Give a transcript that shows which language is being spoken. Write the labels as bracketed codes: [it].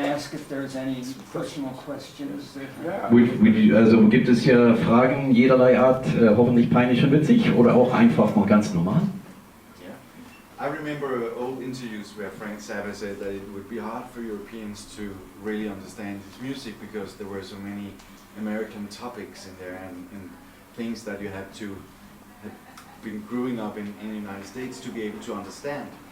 [en] If there's any personal questions. [de] Also gibt es ja Fragen jederlei Art, hoffentlich peinlich und witzig oder auch einfach mal ganz normal? [en] Yeah. I remember old interviews where Frank Zappa said that it would be hard for Europeans to really understand his music because there were so many American topics in there and things that you have been growing up in the United States to be able to understand.